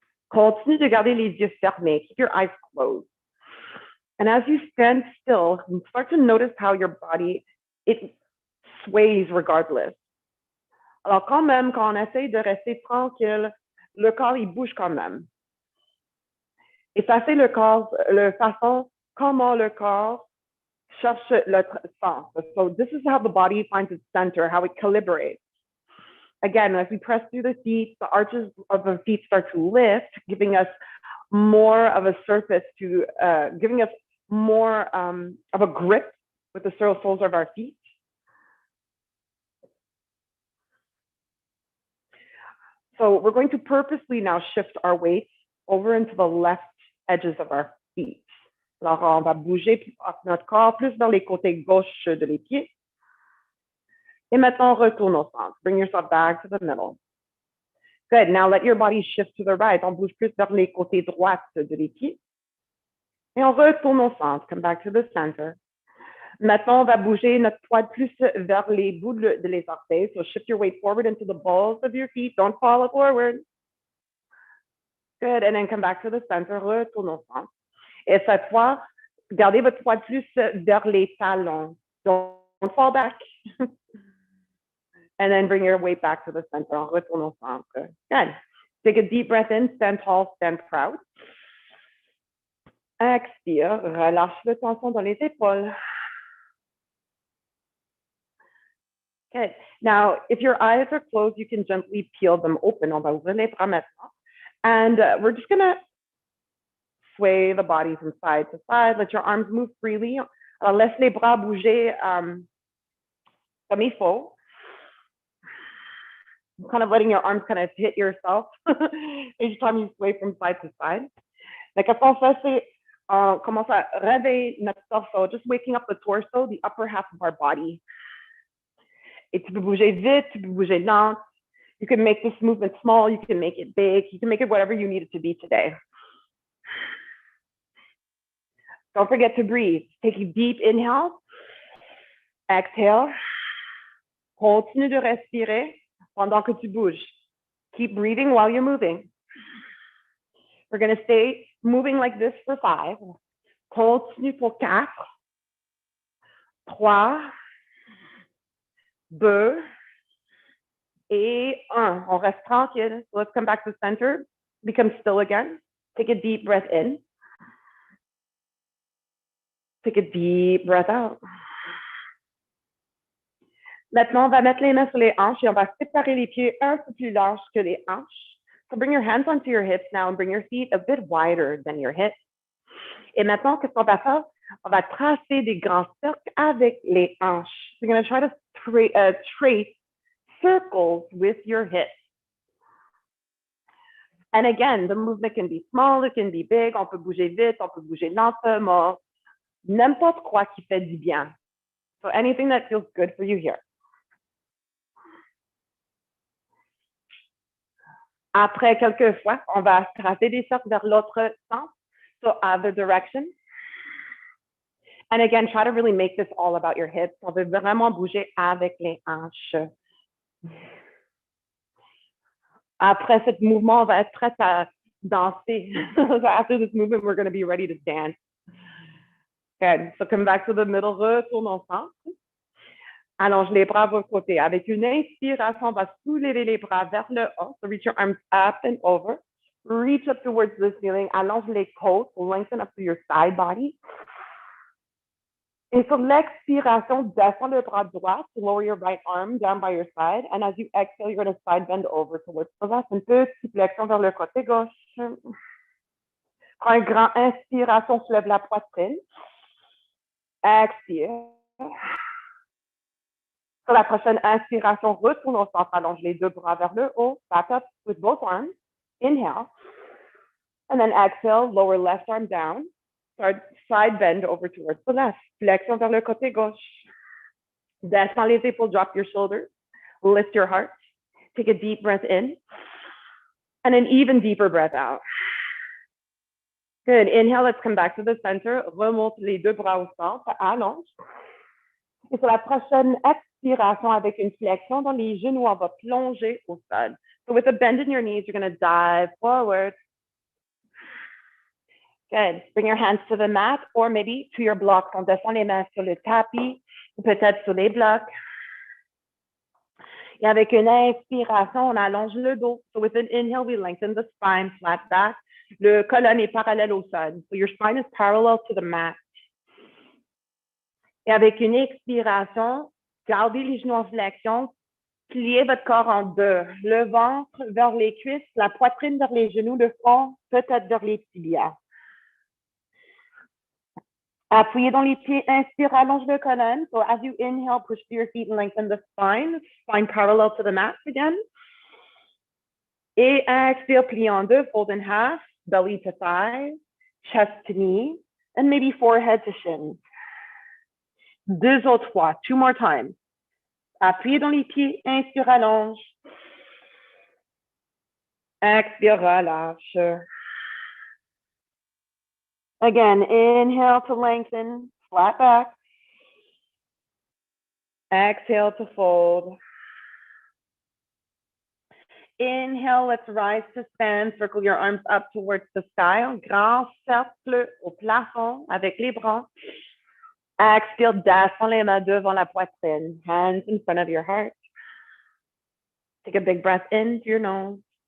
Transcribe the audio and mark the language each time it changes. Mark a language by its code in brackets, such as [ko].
[fr] Continue to garder les yeux fermés. [en] Keep your eyes closed. And as you stand still, you start to notice how your body, it sways regardless. [fr] Alors quand même, quand on essaye de rester tranquille, le corps, il bouge quand même. Et ça, c'est le façon comment le corps cherche le sens. [en] So this is how the body finds its center, how it calibrates. Again, as we press through the feet, the arches of the feet start to lift, giving us more of a surface to, giving us more of a grip with the soles of our feet. So we're going to purposely now shift our weight over into the left edges of our feet. [fr] Alors, on va bouger notre corps plus vers les côtés gauche de les pieds. Et maintenant, on retourne au centre. [en] Bring yourself back to the middle. Good. Now, let your body shift to the right. [fr] On bouge plus vers les côtés droites de les pieds. Et on retourne au centre. [en] Come back to the center. [fr] Maintenant, on va bouger notre poids plus vers les bouts de les orteils. [en] So shift your weight forward into the balls of your feet. Don't fall forward. Good. And then come back to the center. [fr] Retourne au centre. Et cette fois, gardez votre poids plus vers les talons. [en] Don't fall back. And then bring your weight back to the center. [fr] On retourne au centre. [en] Good. Take a deep breath in. Stand tall, stand proud. [fr] Expire. Relâche le tension dans les épaules. [en] Good. Now, if your eyes are closed, you can gently peel them open. [fr] On va ouvrir les bras maintenant. [en] And we're just going to sway the body from side to side. Let your arms move freely. [fr] Alors, laisse les bras bouger comme il faut. [en] Kind of letting your arms kind of hit yourself each time you sway from side to side. [fr] Donc, qu'est-ce qu'on fait, c'est on commence à réveiller notre torso, [en] just waking up the torso, the upper half of our body. [fr] Et tu peux bouger vite, tu peux bouger lent. [en] You can make this movement small, you can make it big, you can make it whatever you need it to be today. Don't forget to breathe. Take a deep inhale. Exhale. [fr] Continue de respirer pendant que tu bouges. [en] Keep breathing while you're moving. We're going to stay moving like this for 5. [fr] Continue pour 4, 3, 2, et 1. On reste tranquille. [en] So let's come back to center. Become still again. Take a deep breath in. Take a deep breath out. [fr] Maintenant, on va mettre les mains sur les hanches et on va séparer les pieds un peu plus larges que les hanches. [en] So bring your hands onto your hips now and bring your feet a bit wider than your hips. [fr] Et maintenant, qu'est-ce qu'on va faire? On va tracer des grands cercles avec les hanches. [en] You're going to try to trace circles with your hips. And again, the movement can be small, it can be big. [fr] On peut bouger vite, on peut bouger lentement. N'importe quoi qui fait du bien. [en] So anything that feels good for you here. [fr] Après quelques fois, on va tracer des cercles vers l'autre sens. [en] So other direction. And again, try to really make this all about your hips. [fr] On veut vraiment bouger avec les hanches. Après ce mouvement, on va être prêt à danser. [en] So after this movement, we're going to be ready to dance. Good. So come back to the middle, [fr] retourne au centre. Allonge les bras à vos côtés. Avec une inspiration, on va soulever les bras vers le haut. [en] So reach your arms up and over. Reach up towards the ceiling. [fr] Allonge les côtes. [en] Lengthen up to your side body. [fr] Et sur l'expiration, descends le bras droit [en] to lower your right arm down by your side. And as you exhale, you're going to side bend over towards the left. [fr] Une petite flexion vers le côté gauche. Prends une grande inspiration, soulève la poitrine. Expire. Sur la prochaine inspiration, retourne au centre, allonge les deux bras vers le haut. [en] Back up with both arms. Inhale. And then exhale, lower left arm down. Start side bend over towards the left. [fr] Flexion vers le côté gauche. Descends les épaules, [en] drop your shoulders. Lift your heart. Take a deep breath in. And an even deeper breath out. Good. Inhale, let's come back to the center. [fr] Remonte les deux bras au centre. Allonge. Et sur la prochaine expiration, avec une flexion dans les genoux, on va plonger au sol. [en] So with a bend in your knees, you're going to dive forward. Good. Bring your hands to the mat or maybe to your blocks. [fr] On descend les mains sur le tapis ou peut-être sur les blocs. Et avec une inspiration, on allonge le dos. [en] So with an inhale, we lengthen the spine, flat back. [fr] Le colonne est parallèle au sol. [en] So your spine is parallel to the mat. [fr] Et avec une expiration, gardez les genoux en flexion, pliez votre corps en deux. Le ventre vers les cuisses, la poitrine vers les genoux, le front peut-être vers les tibias. Appuyez dans les pieds, inspire, allonge le colonne. [en] So as you inhale, push through your feet and lengthen the spine parallel to the mat again. [fr] Et expire, plie en deux, [en] fold in half, belly to thigh, chest to knee, and maybe forehead to shin. [fr] Deux autres fois, [en] two more times. [fr] Appuyez dans les pieds, inspire, allonge. Expire, relâche. [en] Again, inhale to lengthen, flat back. Exhale to fold. Inhale, let's rise to stand. Circle your arms up towards the sky. [fr] Un grand cercle au plafond avec les bras. Expire, descends les mains devant la poitrine. [en] Hands in front of your heart. Take a big breath in through your nose.